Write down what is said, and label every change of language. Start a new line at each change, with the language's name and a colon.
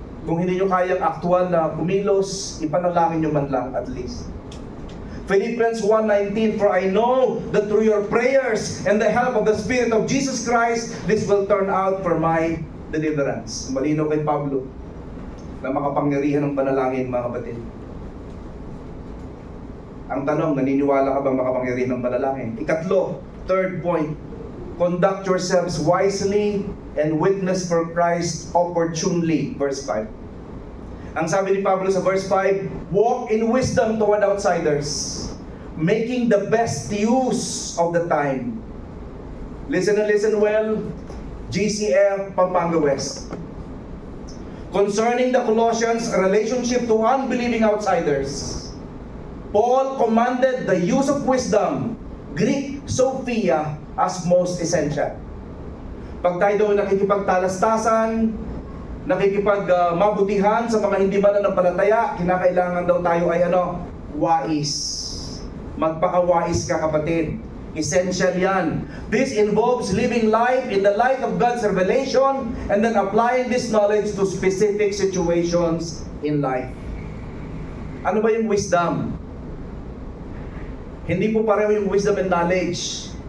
Filipino: Kung hindi nyo kayang aktual na kumilos, ipanalangin nyo man lang
English: at least. Philippians 1:19, For I know that through your prayers and the help of the Spirit of Jesus Christ, this will turn out for my deliverance.
Filipino: Malinaw kay Pablo na makapangyarihan ng panalangin, mga kapatid. Ang tanong, naniniwala ka bang makapangyarihan ng panalangin?
English: Ikatlo, third point, conduct yourselves wisely and witness for Christ opportunely. Verse 5.
Filipino: Ang sabi ni Pablo sa verse 5,
English: walk in wisdom toward outsiders, making the best use of the time. Listen and listen well, GCF Pampanga West. Concerning the Colossians' relationship to unbelieving outsiders, Paul commanded the use of wisdom, Greek Sophia, as most essential.
Filipino: Pag tayo daw nakikipagtalastasan, nakikipagmabutihan sa mga hindi mananampalataya, kinakailangan daw tayo ay wais. Magpakawais ka, kapatid. Essential yan.
English: This involves living life in the light of God's revelation and then applying this knowledge to specific situations in life.
Filipino: Ano ba yung wisdom? Hindi po pareho yung wisdom and knowledge.